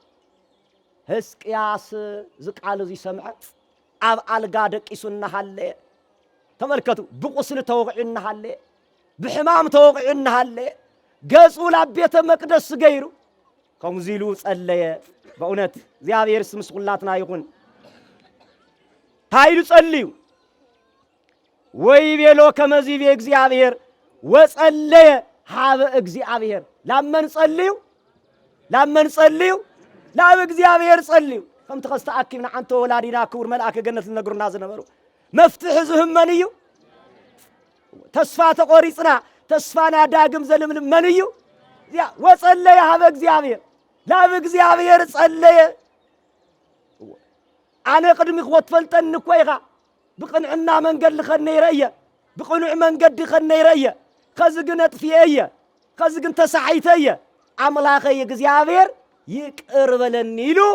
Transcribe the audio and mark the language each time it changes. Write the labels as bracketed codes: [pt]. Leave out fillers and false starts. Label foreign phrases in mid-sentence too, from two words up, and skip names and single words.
[ti] ሕዝቅያስ ዝቃል እዚ ሰምዐ ኣብ አልጋ ደቂሱና ሃለ ተመልከቱ ብቁስል ተወቅዕና ሃለ ብሕማም ተወቅዕና ሃለ ገጹ ለቤተ መቅደስ ገይሩ ከምዚሉ ጸለየ በእውነት እግዚአብሔር ስም ምስኩላትና ይሁን ታይሉ ጸልዩ [gez] ወይቤሎ ከመዚህ እግዚአብሔር ወጸለየ ሀበ እግዚአብሔር [ti] ላመን ጸልዩ ላብ እግዚአብሔር ጸልዩ ከም ተኸስተአኪብና አንተ ወላዲና ክቡር መልአከ ገነት ዝነግሩና ዝነበሩ መፍትሕ ዝህብ መን እዩ ተስፋ ተቆሪጽና ተስፋና ዳግም ዘልምልም መን እዩ [gez] ወጸለየ ሀበ እግዚአብሔር [ti] ላብ እግዚአብሔር ጸለየ አነ ቅድሚክ ወትፈልጠኒ እኮ ኢኻ ብቕንዕና መንገድ ልኸነ ይረእየ ብቕኑዕ መንገዲ ኸነ ይረእየ ከዚ ግን ኣጥፍየ እየ ከዚ ግን ተሳሒተ እየ ኣምላኸይ እግዚአብሔር ይቅር በለኒ ኢሉ